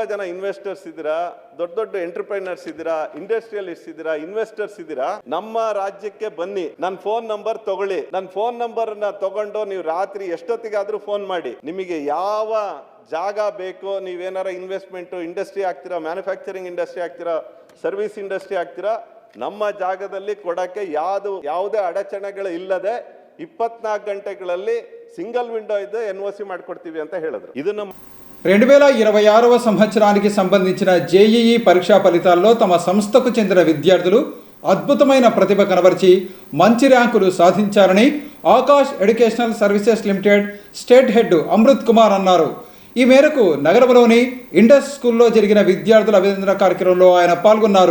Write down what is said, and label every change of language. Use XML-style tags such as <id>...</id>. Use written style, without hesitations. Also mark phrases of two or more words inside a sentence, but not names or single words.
<kn>ಜನ ಇನ್ವೆಸ್ಟರ್ಸ್ ಇದ್ದೀರಾ, ದೊಡ್ಡ ದೊಡ್ಡ ಎಂಟರ್ಪ್ರೈನರ್ಸ್ ಇದ್ದೀರಾ, ಇಂಡಸ್ಟ್ರಿಯಲಿಸ್ಟ್ ಇದ್ದೀರಾ, ಇನ್ವೆಸ್ಟರ್ಸ್ ಇದ್ದೀರಾ, ನಮ್ಮ ರಾಜ್ಯಕ್ಕೆ ಬನ್ನಿ, ನನ್ನ</kn> <en>phone number</en> <kn>ತಗೊಳ್ಳಿ, ನನ್ನ</kn> <en>phone number</en> <kn>ನ ತಗೊಂಡು ನೀವು ರಾತ್ರಿ ಎಷ್ಟೊತ್ತಿಗಾದ್ರೂ ಫೋನ್ ಮಾಡಿ, ನಿಮಗೆ ಯಾವ ಜಾಗ ಬೇಕು, ನೀವೇನಾರ</kn> <en>investment industry</en> <kn>ಆಗ್ತೀರಾ,</kn> <en>manufacturing industry</en> <kn>ಆಗ್ತೀರಾ,</kn> <en>service industry</en> <kn>ಆಗ್ತೀರಾ, ನಮ್ಮ ಜಾಗದಲ್ಲಿ ಕೊಡಕ್ಕೆ ಯಾವುದೇ ಅಡಚಣೆಗಳು ಇಲ್ಲದೆ 24 ಗಂಟೆಗಳಲ್ಲಿ</kn> <en>single window</en> <kn>అయితే ఎన్ఓసి ಮಾಡ್ಕೊಡ್ತೀವಿ ಅಂತ ಹೇಳಿದ್ರು. ಇದನ್ನ</kn> <te>2026వ సంవత్సరానికి సంబంధించిన జేఈఈ పరీక్షా ఫలితాల్లో తమ సంస్థకు చెందిన విద్యార్థులు అద్భుతమైన ప్రతిభ కనబరిచి మంచి ర్యాంకులు సాధించారని ఆకాష్ ఎడ్యుకేషనల్ సర్వీసెస్ లిమిటెడ్</te> <en>state head</en> <te>అమృత్ కుమార్ అన్నారు. ఈ మేరకు నగరంలోని ఇండస్ స్కూల్లో జరిగిన విద్యార్థుల అభినందన కార్యక్రమంలో ఆయన పాల్గొన్నారు.</te>